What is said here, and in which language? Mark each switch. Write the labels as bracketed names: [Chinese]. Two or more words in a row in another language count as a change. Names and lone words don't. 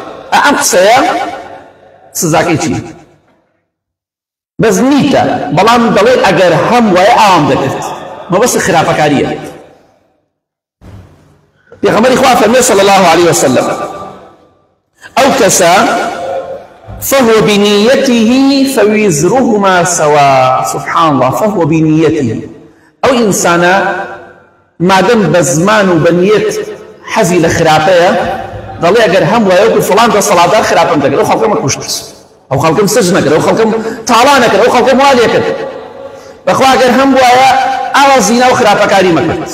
[Central Kurdish] ئەم قسەیە سزاکەی چی؟ بەس نیتە، بەڵام دەڵێ ئەگەر هەم وایە ئاوام دەکرد، مەبەستی خراپەکاریە. پێغەمبەری خوا فەرمێ [Arabic] صلی الله عليه وسلم [Central Kurdish] ئەو کەسە [Arabic] فهو بنيته فوزرهما سواء، سبحان الله، فهو بنيته، [Central Kurdish] ئەو ئینسانە مادەم بە زمان و بە نیەت حەزی لە خراپەیە دەڵێ ئەگەر هەم وایە وەکو فڵان دەسەڵاتدار خراپم دەکرد، ئەو خەڵکەمە کوشت، ئەو خەڵکەم سەرج نەکرد، ئەو خەڵکەم تاڵا نەکرد، ئەو خەڵکەم وا لێ کرد، بەخوا ئەگەر هەم وایە ئاوا زینا و خراپەکاری مەکرد.